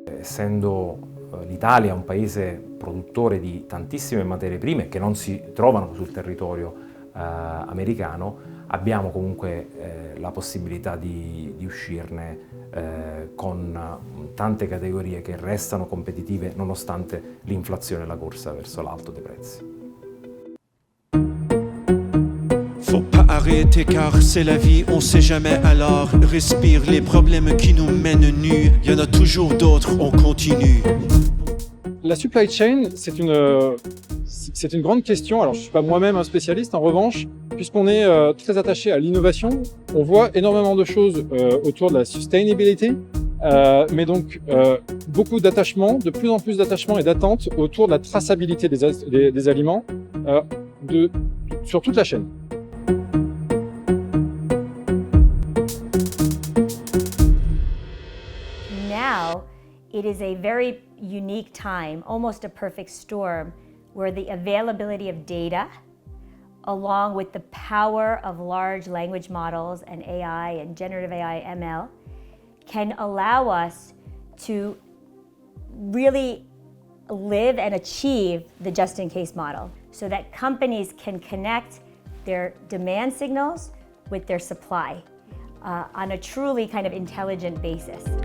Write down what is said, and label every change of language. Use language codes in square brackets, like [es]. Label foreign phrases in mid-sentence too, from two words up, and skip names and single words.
[it] Essendo l'Italia un paese produttore di tantissime materie prime che non si trovano sul territorio americano, abbiamo comunque la possibilità di uscirne con tante categorie che restano competitive nonostante l'inflazione e la corsa verso l'alto dei prezzi. [fr] Faut pas arrêter car c'est la vie, on sait jamais alors. Respire les problèmes qui nous mènent nus, y en a toujours d'autres, on continue. La [en] supply chain, [fr] c'est une grande question. Alors je suis pas moi-même un spécialiste, en revanche, puisqu'on est très attaché à l'innovation, on voit énormément de choses autour de la sustainability, mais donc beaucoup d'attachement, de plus en plus d'attachement et d'attente autour de la traçabilité des aliments sur toute la chaîne. [en] Now, it is a very unique time, almost a perfect storm, where the availability of data, along with the power of large language models and AI and generative AI, ML, can allow us to really live and achieve the just-in-case model so that companies can connect their demand signals with their supply on a truly kind of intelligent basis.